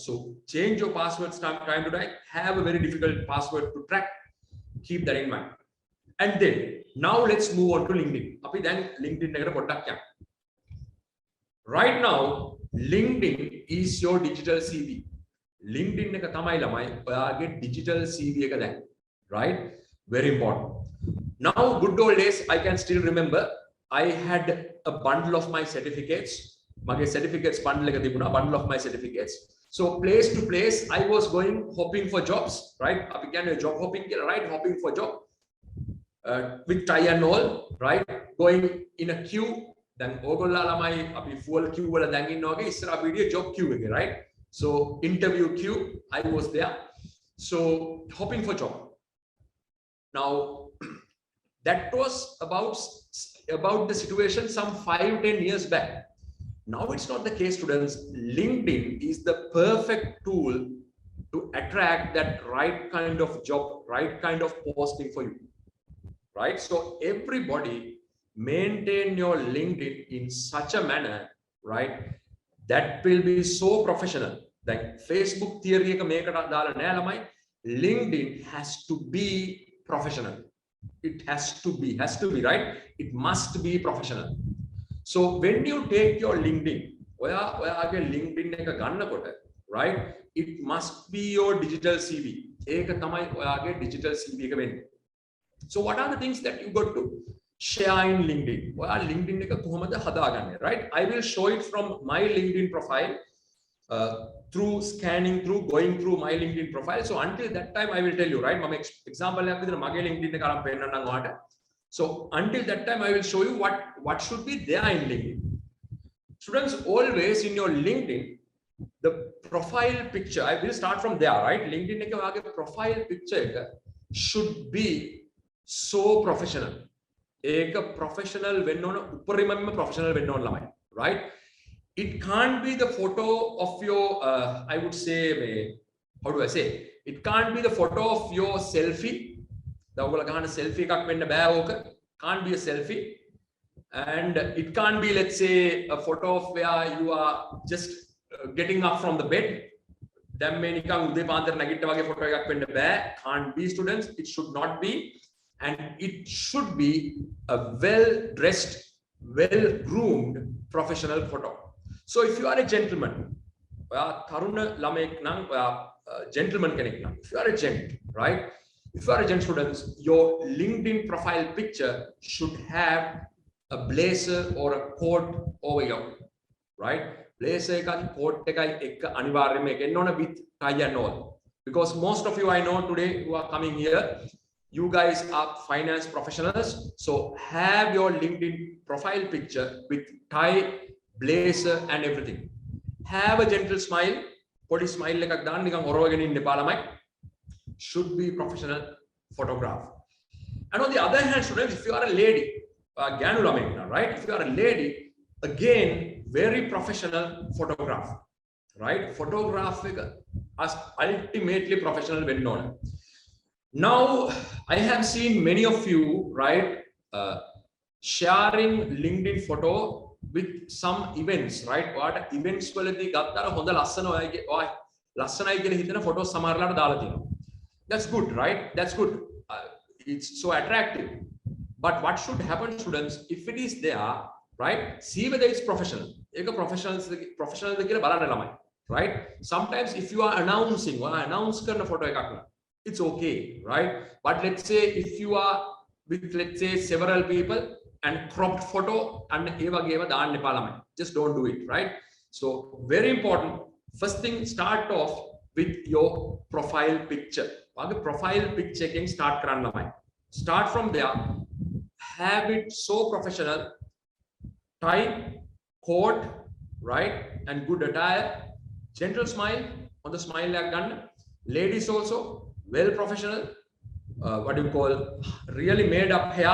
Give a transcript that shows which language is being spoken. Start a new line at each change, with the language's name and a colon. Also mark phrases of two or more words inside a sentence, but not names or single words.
English: So change your passwords time to time. Have a very difficult password to track. Keep that in mind. And then now let's move on to LinkedIn.
Sinhala: අපි දැන් LinkedIn එකට පොඩ්ඩක් යං.
English: Right now, LinkedIn is your digital CV.
Sinhala: LinkedIn එක තමයි ළමයි ඔයාගේ
English: digital CV
Sinhala: එක දැන්.
English: Right? Very important. Now, good old days, I can still remember I had a bundle of my certificates.
Sinhala: Mage
English: certificates bundle
Sinhala: එක තිබුණා,
English: bundle of my certificates. So place to place, I was going hopping for jobs, right? අපි කියන්නේ job hopping කියලා, right? Hopping for job. With tie and all, right? Going in a queue. Then
Sinhala: ඕගොල්ලෝ ළමයි අපි
English: full queue
Sinhala: වල දැන් ඉන්නවා වගේ ඉස්සර අපි හිටියේ
English: job queue
Sinhala: එකේ,
English: right? So interview queue, I was there. So hopping for job. Now that was about the situation some 5-10 years back. Now it's not the case, students. LinkedIn is the perfect tool to attract that right kind of job, right kind of posting for you, right? So everybody maintain your LinkedIn in such a manner, right, that will be so professional.
Sinhala: Like Facebook theory එක මේකට දාලා නෑ ළමයි.
English: LinkedIn has to be professional. It has to be, right? It must be professional. So when you take your LinkedIn,
Sinhala: ඔයාගේ LinkedIn එක ගන්නකොට,
English: right, it must be your digital CV.
Sinhala: ඒක තමයි ඔයාගේ
English: digital CV
Sinhala: එක වෙන්නේ.
English: So what are the things that you got to share in LinkedIn?
Sinhala: ඔයා LinkedIn එක කොහොමද හදාගන්නේ,
English: right? I will show it from my LinkedIn profile through going through my LinkedIn profile. So until that time I will tell you, right?
Sinhala: මම example එකක් විදිහට මගේ LinkedIn එක අරන් පෙන්නන්නම් ඔයාලට.
English: So until that time I will show you what should be there in LinkedIn. Students, always in your LinkedIn, the profile picture, I will start from there, right? LinkedIn
Sinhala: එකේ ඔයාගේ
English: profile picture එක should be so professional.
Sinhala: ඒක professional වෙන්න ඕන, උපරිමම professional වෙන්න ඕන ළමයි,
English: right? It can't be the photo of your I would say, how do I say, it can't be the photo of your selfie.
Sinhala: ඔයගොල්ලෝ ගහන selfie එකක් වෙන්න බෑ ඕක.
English: Can't be a selfie. And it can't be, let's say, a photo of where you are just getting up from the bed.
Sinhala: දැන් මේ නිකන් උදේ පාන්දර නැගිට්ට වගේ photo එකක් වෙන්න බෑ.
English: Can't be, students. It should not be. And it should be a well-dressed, well-groomed professional photo. So if you are a gentleman,
Sinhala: තරුණ ළමෙක් නම් gentleman කෙනෙක් නම්,
English: if you are a gent, right? If you are a gent students, your LinkedIn profile picture should have a blazer or a coat over your, right?
Sinhala: Blazer එකයි coat එකයි එක අනිවාර්යයෙන්ම එක එන්න ඕන
English: with tie and all. Because most of you I know today who are coming here, you guys are finance professionals, so have your LinkedIn profile picture with tie, blazer and everything. Have a gentle smile, body smile
Sinhala: එකක් දාන්න නිකන් ඔරවගෙන ඉන්න එපා ළමයි.
English: Should be professional photograph. And on the other hand, students, if you are a lady,
Sinhala: ගෑනු ළමෙක් නා,
English: right? If you are a lady, again very professional photograph, right? Photograph එක as ultimately professional
Sinhala: වෙන්න ඕන.
English: Now I have seen many of you, right, sharing LinkedIn photo with some events, right? What events
Sinhala: වලදී ගත්තර හොඳ ලස්සන ඔය ලස්සනයි කියලා හිතන photos සමහරලාට දාලා තියෙනවා.
English: That's good, right? That's good. It's so attractive. But what should happen, students, if it is there, right? See whether it's professional.
Sinhala: ඒක professional ද කියලා බලන්න ළමයි,
English: right? Sometimes if you are announcing or announce
Sinhala: කරන photo එකක් නම්,
English: it's okay, right? But let's say if you are with, let's say, several people and cropped photo and
Sinhala: ඒ වගේ ඒවා දාන්න එපා ළමයි.
English: Just don't do it, right? So very important. First thing, start off with your profile picture.
Sinhala: වගේ
English: profile picture
Sinhala: එකෙන් start කරන්න ළමයි.
English: Start from there. Have it so professional. Tie, coat, right? And good attire. Gentle smile on the smile like gun. Ladies also well professional. What do you call? Really made up hair.